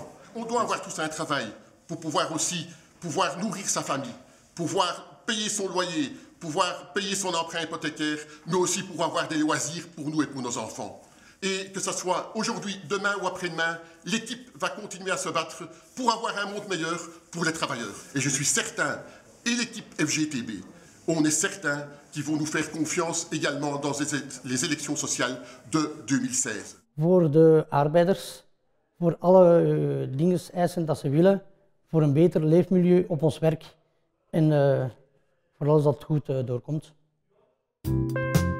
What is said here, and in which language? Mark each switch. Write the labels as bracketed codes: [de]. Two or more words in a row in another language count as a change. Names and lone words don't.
[fr] On doit avoir tous un travail pour pouvoir nourrir sa famille, pouvoir payer son loyer, pouvoir payer son emprunt hypothécaire, mais aussi pour avoir des loisirs pour nous et pour nos enfants. Et que ce soit aujourd'hui, demain ou après-demain, l'équipe va continuer à se battre pour avoir un monde meilleur pour les travailleurs. Et je suis certain, et l'équipe FGTB, on est certain qu'ils vont nous faire confiance également dans les élections sociales de 2016. [nl] Voor de arbeiders, voor alle eisen dat ze willen, voor een beter leefmilieu op ons werk en voor alles dat goed doorkomt.